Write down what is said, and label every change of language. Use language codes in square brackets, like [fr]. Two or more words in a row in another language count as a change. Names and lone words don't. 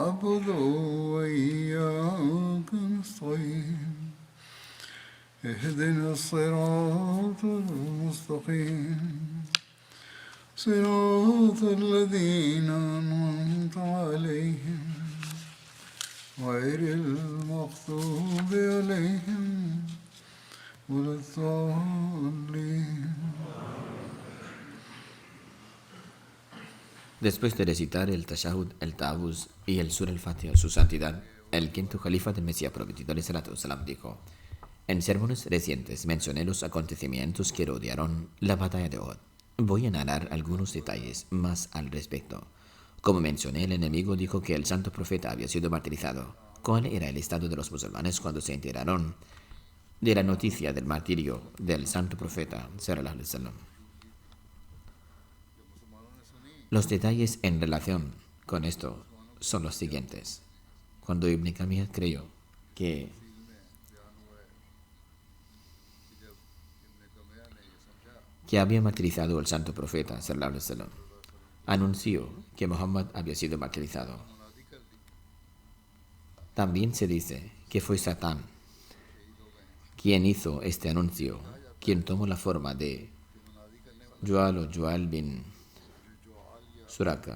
[ar] نعبد وإياك نستعين اهدنا الصراط المستقيم صراط الذين أنعمت عليهم غير المغضوب عليهم ولا الضالين. [es] Después de recitar el Tashahud, el Ta'awuz y el Sur al-Fatiha, su santidad, el quinto califa del Mesías prometido, ﷺ, dijo: en sermones recientes mencioné los acontecimientos que rodearon la batalla de Uhud. Voy a narrar algunos detalles más al respecto. Como mencioné, el enemigo dijo que el santo profeta había sido martirizado. ¿Cuál era el estado de los musulmanes cuando se enteraron de la noticia del martirio del santo profeta, [ar] صلى الله عليه وسلم? [es] Los detalles en relación con esto son los siguientes. Cuando Ibn Kamiyah creyó que había martirizado al santo profeta, [ar] صلى الله عليه وسلم, [es] anunció que Muhammad había sido martirizado. También se dice que fue Satán quien hizo este anuncio, quien tomó la forma de Jual o Jual bin Suraka.